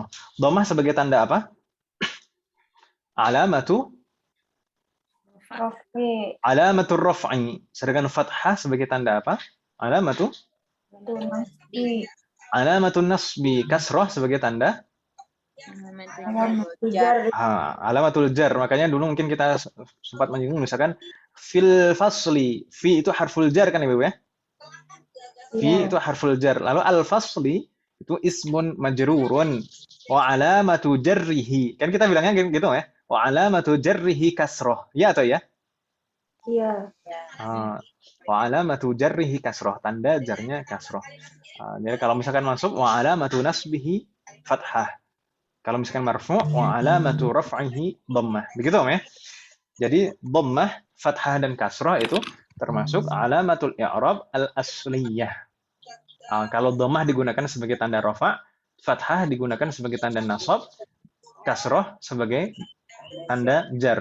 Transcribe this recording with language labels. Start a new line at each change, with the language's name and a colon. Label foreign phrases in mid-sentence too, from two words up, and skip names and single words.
Indonesian: Dhammah sebagai tanda apa?
Arabic: علامة الرفع.
Indonesian: Sedangkan fathah sebagai tanda apa?
Arabic: علامة النصب.
Indonesian: Kasroh sebagai tanda
Arabic: علامة الجر. علامة الجر.
Indonesian: Makanya dulu mungkin kita sempat menyinggung misalkan
Arabic: في الفصل.
Indonesian: Fi itu
Arabic: حرف جر
Indonesian: kan Ibu ya? Fi Iya.
Arabic: itu حرف جر. Lalu الفصل itu اسم مجرور وعلامة جره.
Indonesian: Kan kita bilangnya gitu ya.
Arabic: وعلامة جره كسرة.
Indonesian: Ya atau ya? Iya.
Arabic: وعلامة جره كسرة.
Indonesian: Tanda jarnya kasroh. Jadi kalau misalkan masuk
Arabic: وعلامة نصبه فتحة.
Indonesian: Kalau misalkan marfu'
Arabic: وعلامة رفعه ضمة.
Indonesian: Begitu ya. Jadi dhammah, fathah dan kasrah itu termasuk
Arabic: علامة الإعراب الأصلية.
Indonesian: Kalau dhammah digunakan sebagai tanda rafa', fathah digunakan sebagai tanda nasab, kasrah sebagai tanda jar.